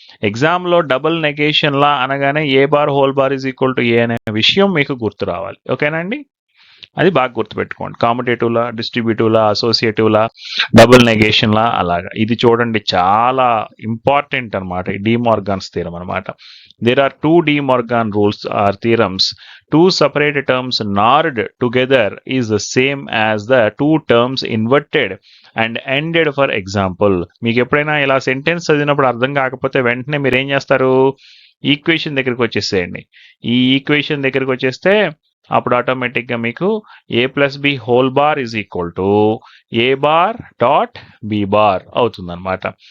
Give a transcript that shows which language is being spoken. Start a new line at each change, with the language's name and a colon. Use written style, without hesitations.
Telugu: ఎగ్జామ్లో double negation లా అనగానే
English: A bar whole bar is equal to A
Telugu: అనే విషయం మీకు గుర్తు రావాలి. ఓకేనా అండి? అది బాగా గుర్తుపెట్టుకోండి.
English: Commutative law, distributive law, associative law, double negation law, అలాగా.
Telugu: ఇది చూడండి చాలా ఇంపార్టెంట్ అనమాట, డి మార్గాన్స్ థీరం అనమాట.
English: There are 2 De Morgan rules are theorems. 2 separate terms NORed together is the same as the 2 terms inverted and ended. For example,
Telugu: మీకు ఎప్పుడైనా ఇలా సెంటెన్స్ చదివినప్పుడు అర్థం కాకపోతే వెంటనే మీరు ఏం చేస్తారు? ఈక్వేషన్ దగ్గరికి వచ్చేసేయండి. ఈ ఈక్వేషన్ దగ్గరికి వచ్చేస్తే అప్పుడు ఆటోమేటిక్గా మీకు ఏ plus B whole bar is equal to ఏ bar dot B bar అవుతుంది అనమాట.